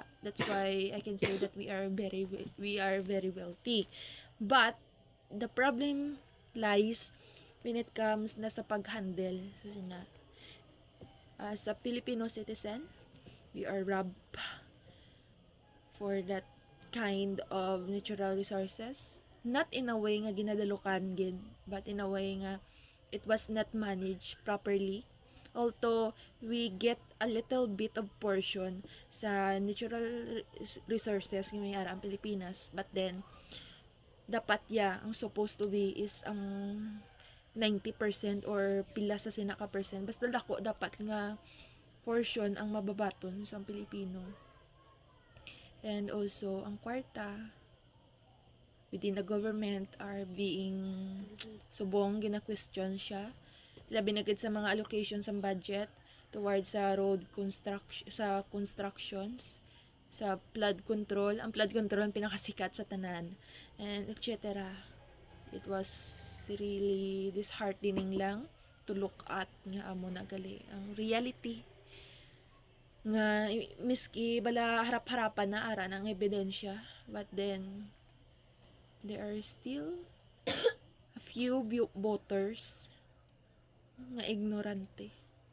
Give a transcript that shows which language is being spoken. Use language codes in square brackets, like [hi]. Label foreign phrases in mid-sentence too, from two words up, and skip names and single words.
[en] That's why I can say that we are very wealthy. But the problem lies when it comes [hil] na sa paghandle sa sina. [en] As a Filipino citizen, we are robbed for that kind of natural resources. Not in a way [hil] nga ginadalukan gid, [en] but in a way nga it was not managed properly. Although we get a little bit of portion sa natural resources [hil] nga may ara ang Pilipinas, [en] but then [hil] dapat ang [en] supposed to be is [hil] ang 90% or pila sa sinaka percent, basta dako dapat nga portion ang mababaton sa Pilipino. [en] And also [hil] ang kwarta [en] within the government are being [hil] subong gina-question siya, labi na gid sa mga [en] allocations sa budget towards sa road constructions, sa flood control. [hil] Ang [en] flood control [hil] ang pinakasikat sa tanan, [en] and etc. It was really disheartening [hil] lang [en] to look at [hil] nga amo na gali ang reality nga miski bala harap-harapan na ara ng ebidensya, [en] but then there are still a few voters [hil] nga ignorante.